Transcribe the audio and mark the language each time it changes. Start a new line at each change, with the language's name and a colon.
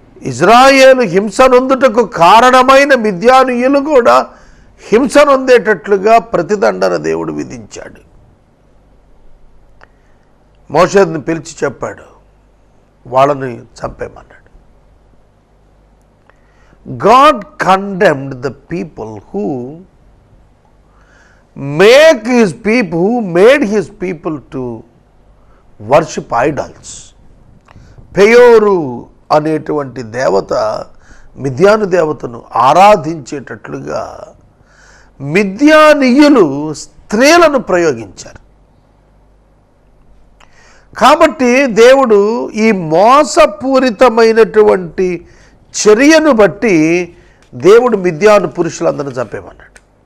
Telugu: ఇజ్రాయేలు హింస నొందుటకు కారణమైన మిద్యానీయులు కూడా హింస నొందేటట్లుగా ప్రతిదండన దేవుడు విధించాడు. మోషేని పిలిచి చెప్పాడు, వాళ్ళని చంపేమన్నాడు.
English: God condemned the people who made his people to worship idols.
Telugu: పెయోరు అనేటువంటి దేవత మిద్యాను దేవతను ఆరాధించేటట్లుగా మిద్యానీయులు స్త్రీలను ప్రయోగించారు. కాబట్టి దేవుడు ఈ మోసపూరితమైనటువంటి చర్యను బట్టి దేవుడు మిద్యాను పురుషులందరినీ చంపేమన్నాడు.